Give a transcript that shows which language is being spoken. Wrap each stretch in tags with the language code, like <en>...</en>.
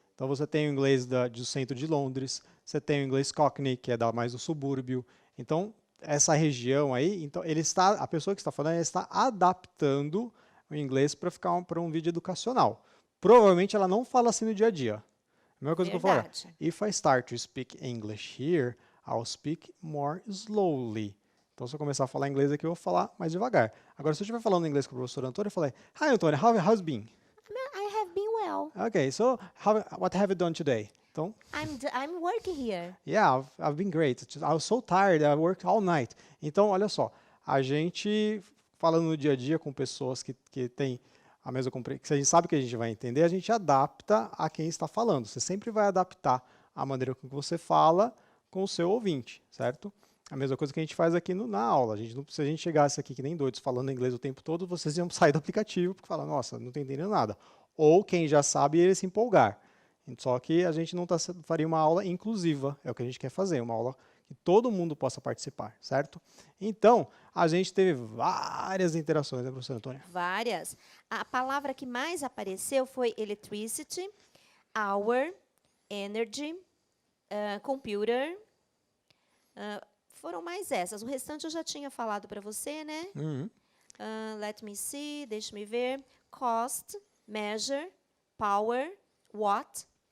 <pt>Então, você tem o inglês do centro de Londres, você tem o inglês Cockney, que é mais do subúrbio. Então, essa região aí, então, a pessoa que está falando, ela está adaptando o inglês para um vídeo educacional. Provavelmente, ela não fala assim no dia a dia. A mesma coisa que eu falo,</pt> <en>if I start to speak English here, I'll speak more slowly.</en> <pt>Então, se eu começar a falar inglês aqui, eu vou falar mais devagar. Agora, se eu estiver falando inglês com o professor Antônio, eu falei,</pt> <en>Hi, Antônio, how's been? I have been well. Okay, so what have you done today?</en> <pt>Então,</pt> <en>I'm working here. Yeah, I've been great. I was so tired, I worked all night.</en> <pt>Então, olha só, a gente, falando no dia a dia com pessoas que têm a mesma compreensão, que a gente sabe que a gente vai entender, a gente adapta a quem está falando. Você sempre vai adaptar a maneira com que você fala com o seu ouvinte, certo? A mesma coisa que a gente faz aqui na aula. Se a gente chegasse aqui que nem doidos falando inglês o tempo todo, vocês iam sair do aplicativo porque falam, nossa, não estou entendendo nada. Ou quem já sabe, ele se empolgar. Só que a gente não faria uma aula inclusiva, é o que a gente quer fazer, uma aula que todo mundo possa participar, certo? Então, a gente teve várias interações, né, professora Antônia? Várias. A palavra que mais apareceu foi electricity, hour, energy, computer. Foram mais essas. O restante eu já tinha falado para você, né? Uhum.</pt> <en>Let me see,</en> <pt>deixa me ver.</pt> <en>Cost, measure, power, watt.</en>